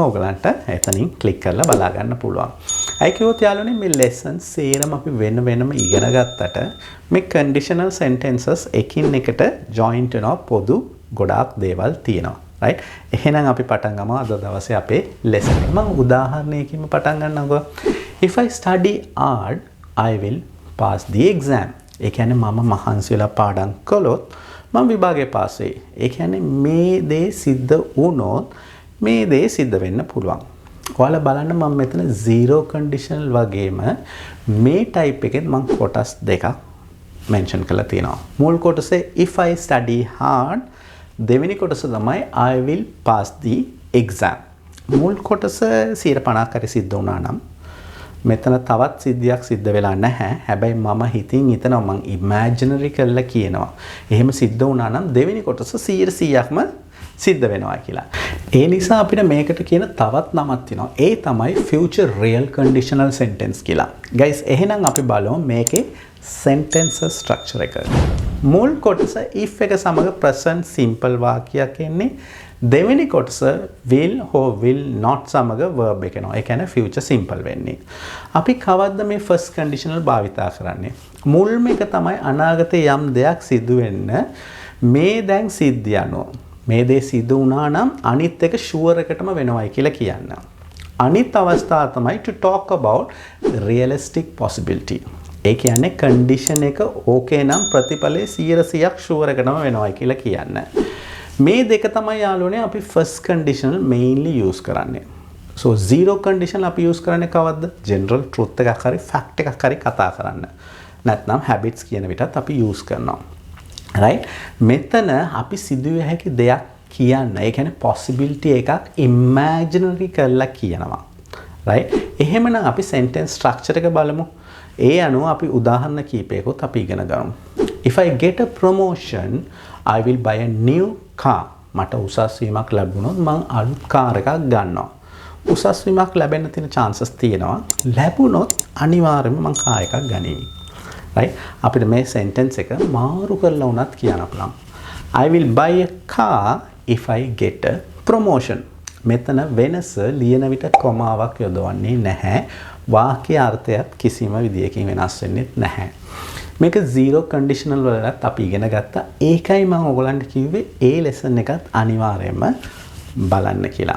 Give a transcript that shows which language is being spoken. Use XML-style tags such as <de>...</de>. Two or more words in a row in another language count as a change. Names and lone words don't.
<si>ඕගලන්ට එතනින් click කරලා බලා ගන්න පුළුවන්. අයි කිව්වොත් යාළුවනේ මේ lesson සේරම අපි වෙනම ඉගෙන ගත්තට මේ</si> <en>conditional sentences</en> <si>එකින් එකට joint වෙනවා පොදු ගොඩාක් දේවල් තියෙනවා. right එහෙනම් අපි පටන් ගමු අද දවසේ අපේ lesson එක. මම උදාහරණයකින්ම පටන් ගන්නකො.</si> <en>If I study hard I will pass the exam.</en> <si>ඒ කියන්නේ මම මහන්සි වෙලා පාඩම් කළොත් මම විභාගේ පාස් වෙයි. ඒ කියන්නේ මේ දේ සිද්ධ වුණොත් මේ දේ සිද්ධ වෙන්න පුළුවන්. ඔයාලා බලන්න මම මෙතන</si> <en>zero conditional</en> <si>වගේම මේ type එකෙත් මම කොටස් දෙකක් mention කරලා තියෙනවා. මුල් කොටසේ</si> <en>if I study hard</en> <si>දෙවෙනි කොටස තමයි</si> <en>I will pass the exam.</en> <si>මුල් කොටස 50% හරි සිද්ධ වුණා නම් මෙතන තවත් සිද්ධියක් සිද්ධ වෙලා නැහැ. හැබැයි මම හිතින් හිතනවා මං imaginary කරලා කියනවා. එහෙම සිද්ධ වුණා නම් දෙවෙනි කොටස 100%ක්ම සිද්ධ වෙනවා කියලා. ඒ නිසා අපිට මේකට කියන තවත් නමක් තියෙනවා. ඒ තමයි</si> <en>future real conditional sentence</en> <si>කියලා. guys එහෙනම් අපි බලමු මේකේ</si> <en>sentence structure</en> <si>එක. මුල් කොටස if එක සමග</si> <en>present simple</en> <si>වාක්‍යයක් එන්නේ. දෙවෙනි කොටස</si> <en>will or will not</en> <si>සමග verb එක එනවා. ඒ කියන්නේ</si> <en>future simple</en> <si>වෙන්නේ. අපි කවද්ද මේ</si> <en>first conditional</en> <si>භාවිතා කරන්නේ? මුල්ම එක තමයි අනාගතේ යම් දෙයක් සිදු වෙන්න මේ දැන් සිද්ධ යනවා. මේ දේ සිදු වුණා නම් අනිත් එක sure එකටම වෙනවයි කියලා කියන්න. අනිත් අවස්ථාව තමයි</si> <en>to talk about realistic possibility.</en> <si>ඒ කියන්නේ condition එක okay නම් ප්‍රතිඵලයේ 100%ක් sure එකටම වෙනවයි කියලා කියන්න. මේ දෙක තමයි යාළුවනේ අපි</si> <en>first conditional mainly use</en> <si>කරන්නේ. so</si> <en>zero conditional</en> <si>අපි use කරන්නේ කවද්ද?</si> <en>general truth</en> <si>එකක් හරි fact එකක් හරි කතා කරන්න. නැත්නම් habits කියන විටත් අපි use කරනවා. right මෙතන අපි සිදුවේ හැකි දෙයක් කියන්න. ඒ කියන්නේ possibility එකක් imaginary කරලා කියනවා. right එහෙමනම් අපි</si> <en>sentence structure</en> <si>එක බලමු. ඒ අනුව අපි උදාහරණ කීපයකට අපි ඉගෙන ගමු.</si> <en>If I get a promotion I will buy a new car.</en> <si>මට උසස් වීමක් ලැබුණොත් මම අලුත් කාර් එකක් ගන්නවා. උසස් වීමක් ලැබෙන්න තියෙන chances තියෙනවා. ලැබුණොත් අනිවාර්යයෙන්ම මම කාර් එකක් ගනිමි. right අපිට මේ sentence එක මාරු කරලා උනත් කියන්න පුළුවන්.</si> <en>I will buy a car if I get a promotion.</en> <si>මෙතන වෙනස ලියන විට කොමාවක් යොදවන්නේ නැහැ. වාක්‍ය අර්ථයත් කිසිම විදියකින් වෙනස් වෙන්නේ නැහැ. මේක zero conditional වලත් අපි ඉගෙන ගත්තා. ඒකයි මම ඔයගලන්ට කිව්වේ ඒ lesson එකත් අනිවාර්යයෙන්ම බලන්න කියලා.</si>